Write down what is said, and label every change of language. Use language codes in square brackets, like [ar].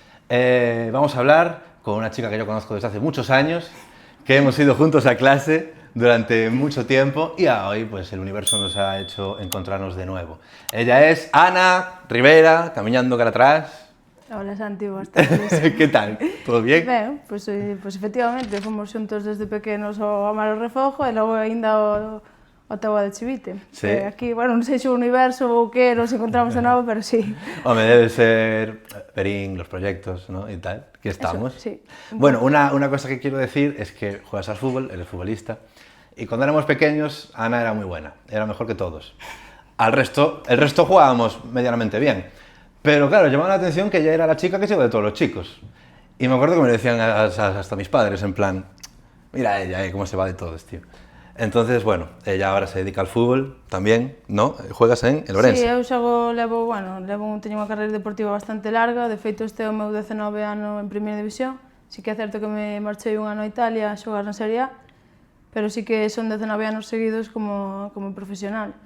[es] Vamos a hablar con una chica que yo conozco desde hace muchos años, que hemos ido juntos a clase durante mucho tiempo y hoy pues el universo nos ha hecho encontrarnos de nuevo. Ella es Ana Rivera, [gl] camiñando cara atrás. Hola Santi, boas tardes. [es] Que tal? Todo bien? [gl] Ben, pois efectivamente, fomos xuntos desde pequenos ao Amaro Refojo e logo aínda ao Taboada de Chivite. Sí. Aquí, bueno, non sei se o universo ou que nos encontramos de novo, pero sí. [es] Home, debe ser Berín, los proyectos, ¿no? Y tal, que estamos. Eso, sí. Bueno, una cosa que quiero decir es que juegas al fútbol, eres futbolista, y cuando éramos pequeños, Ana era muy buena, era mejor que todos. El resto jugábamos medianamente bien, pero claro, llamaba la atención que ella era la chica que se iba de todos los chicos. Y me acuerdo que me decían hasta mis padres, en plan, mira ella, cómo se va de todos, tío. Entonces, bueno, ella ahora se dedica al fútbol también, ¿no? Juegas en el Ourense. [gl] Sí, eu teño unha carreira deportiva bastante larga, de feito este é o meu 19 ano en primeira división. Sí que é certo que me marchei un ano a Italia a xogar na Serie A, pero sí que son 19 anos seguidos como profesional.